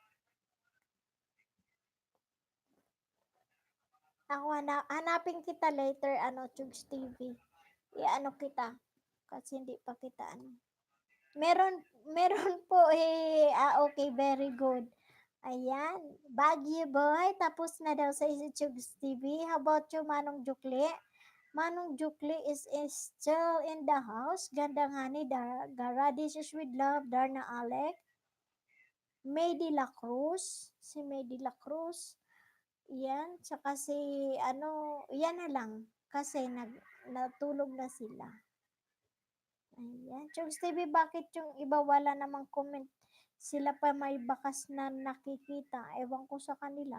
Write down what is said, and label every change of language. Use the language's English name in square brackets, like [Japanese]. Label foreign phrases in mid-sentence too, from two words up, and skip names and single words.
[Filipino] Ako, hanapin kita later, Chugs TV. I-ano kita. Kasi hindi pa kita, Meron meron po, [English] okay, very good. [Filipino] Ayan, Baguio Boy, tapos na daw sa Chugs TV. [English] How about you, Manong Jukli? Manong Jukli is still in the house. Gandang Hani, Gara, This is with love, Darna Alec. [Filipino] May de la Cruz, si May de la Cruz. Yan, tsaka si, yan na lang. Kasi natulog na sila. Ayan. Chugs TV, bakit yung iba wala namang comment? Sila pa may bakas na nakikita. Ewan ko sa kanila.